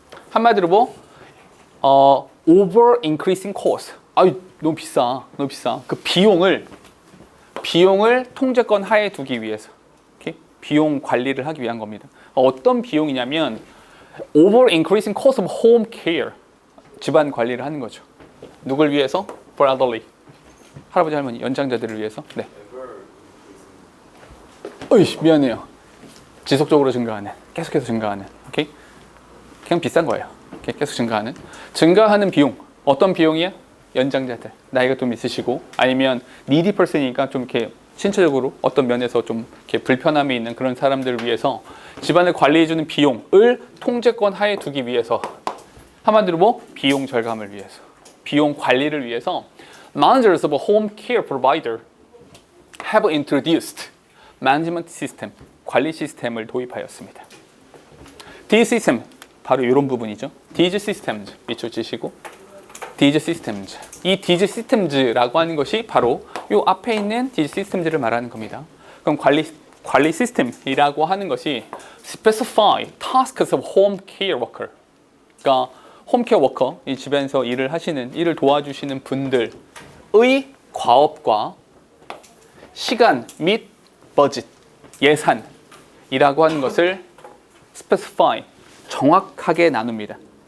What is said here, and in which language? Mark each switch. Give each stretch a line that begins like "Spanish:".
Korean: 한마디로
English: over increasing cost.
Korean: 너무 비싸. 그 비용을 통제권 하에 두기 위해서. 오케이? 비용 관리를 하기 위한 겁니다. 어떤 비용이냐면
English: over increasing cost of home care.
Korean: 집안 관리를 하는 거죠. 누굴 위해서?
English: For elderly.
Korean: 할아버지 할머니 연장자들을 위해서. 네. 미안해요. 지속적으로 증가하는, 계속해서 증가하는. 오케이? 그냥 비싼 거예요. 오케이? 계속 증가하는 비용. 어떤 비용이야? 연장자들, 나이가 좀 있으시고 아니면 needy person이니까 좀 이렇게 신체적으로 어떤 면에서 좀 이렇게 불편함이 있는 그런 사람들을 위해서 집안을 관리해주는 비용을 통제권 하에 두기 위해서, 한마디로 뭐 비용 절감을 위해서, 비용 관리를 위해서
English: managers of a home care provider have introduced management system,
Korean: 관리 시스템을 도입하였습니다.
English: These system,
Korean: 바로 이런 부분이죠.
English: These systems
Korean: 밑줄 치시고
English: These systems.
Korean: 이
English: These systems
Korean: 라고 하는 것이 바로 이 앞에 있는 These systems를 말하는 겁니다. 그럼 관리 시스템이라고 하는 것이
English: specify tasks of home care worker.
Korean: 그러니까 홈케어 워커, 이 집에서 일을 도와주시는 분들의 과업과 시간 및 버짓, 예산이라고 하는 것을 specify, 정확하게 나눕니다.